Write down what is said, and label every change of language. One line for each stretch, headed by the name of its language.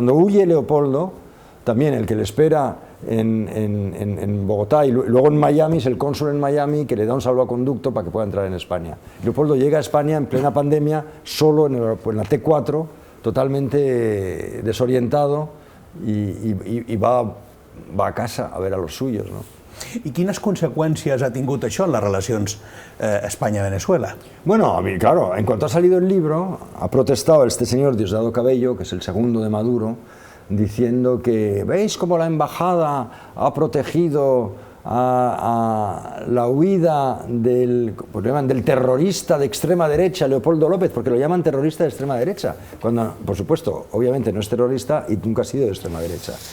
Spanish: Cuando huye Leopoldo, también el que le espera en Bogotá y luego en Miami es el cónsul en Miami que le da un salvoconducto para que pueda entrar en España. Leopoldo llega a España en plena pandemia, solo en la T4, totalmente desorientado y va a casa a ver a los suyos, ¿no?
Catalan: I quines conseqüències ha tingut això en les relacions Espanya-Venezuela?
Spanish: Bueno, claro, en cuanto ha salido el libro, ha protestado este señor Diosdado Cabello, que es el segundo de Maduro, diciendo que, ¿veis cómo la embajada ha protegido a la huida del terrorista de extrema derecha, Leopoldo López, porque lo llaman terrorista de extrema derecha, cuando, por supuesto, obviamente no es terrorista y nunca ha sido de extrema derecha.